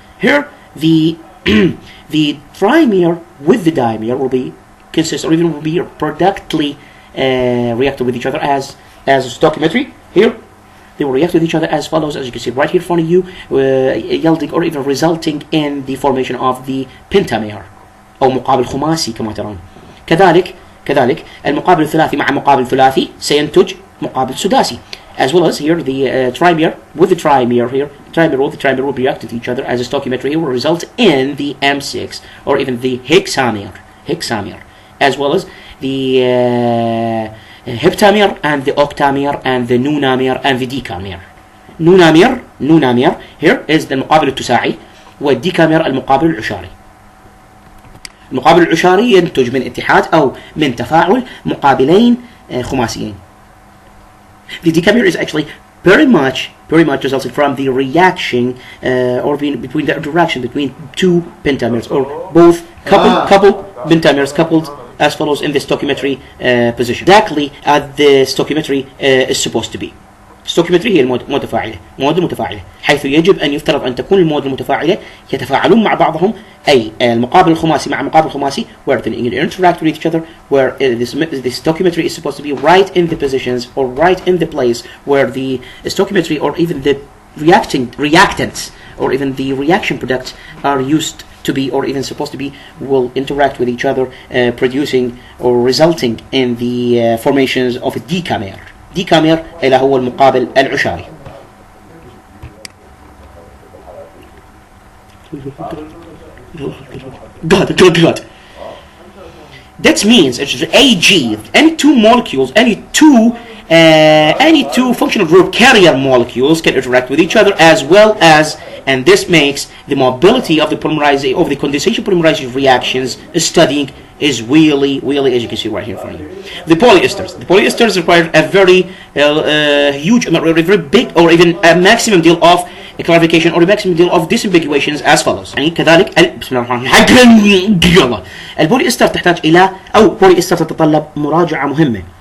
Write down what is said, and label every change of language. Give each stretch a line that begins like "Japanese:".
English: Here the the trimer with the dimer will be consist, or even will be productly reacted with each other as stoichiometry. Here they will react with each other as follows, as you can see right here in front of you, yielding or even resulting in the formation of the pentamer
Arabic: أو مقابل خماسي كما ترون. كذلك المقابل الثلاثي مع مقابل ثلاثي سينتج مقابل سداسي.
English: As well as here the trimer with the trimer here, trimer will be reacted to each other as a stoichiometry. Here will result in the M6, or even the hexamer, as well as the heptamer and the octamer and the nunamer and the decamer. Nunamer here is the
Arabic: المقابل التساعي. والديكامير المقابل العشاري. المقابل العشاري ينتج من اتحاد أو من تفاعل مقابلين خماسيين.
English: The decamer is actually very much resulted from the reaction or between the interaction between two pentamers, or both coupled pentamers coupled as follows in the stoichiometry position, exactly as the stoichiometry is supposed to be. stoichiometry
Arabic: هي المواد المتفاعلة، حيث يجب أن يفترض أن تكون المواد المتفاعلة يتفاعلون مع بعضهم، أي المقابل الخماسي مع مقابل خماسي,
English: where they interact with each other, where the stoichiometry is supposed to be right in the positions or right in the place where the stoichiometry or even the reactants or even the reaction products are used to be or even supposed to be, will interact with each other, producing or resulting in the formations of a decamer.
Arabic: decamer إلى هو المقابل العشاري.
English: God. That means it's Ag, any two molecules, any two functional group carrier molecules can interact with each other, as well as, and this makes the mobility of the polymerization of the condensation polymerization reactions studying is really, as you can see right here for you. The polyesters require a very huge amount, or a very big, or even a maximum deal of clarification or a maximum deal of disambiguations as follows.
Arabic: يعني كذلك بسم الله الرحمن الرحيم. البوليستر تحتاج إلى أو بوليستر تتطلب مراجعة مهمة.